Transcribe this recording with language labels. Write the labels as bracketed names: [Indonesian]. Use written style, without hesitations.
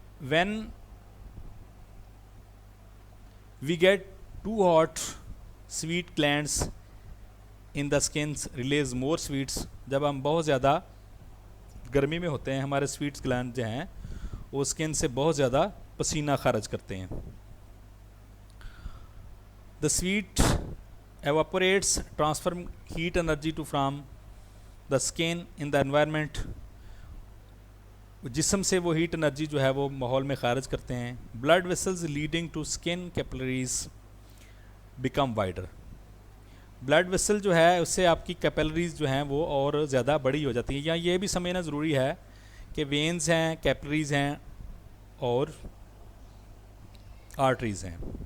[English] When we get too hot, sweet glands in the skin release more sweets. [Hindi] जब हम बहुत ज़्यादा गर्मी में होते हैं, हमारे स्वीट्स ग्लैंड जो हैं वो स्किन से बहुत ज़्यादा पसीना खारिज करते हैं. [English] The sweat evaporates, transfer heat energy to from the skin in the environment. [Hindi] जिस्म से वो हीट एनर्जी जो है वो माहौल में खारिज करते हैं. [English] Blood vessels leading to skin capillaries become wider. [Hindi] Blood vessel जो है उससे आपकी कैपिलरीज जो हैं वो और ज़्यादा बड़ी हो जाती है. यहाँ ये भी समझना ज़रूरी है कि वेन्स हैं, कैपिलरीज हैं और आर्टरीज़ हैं.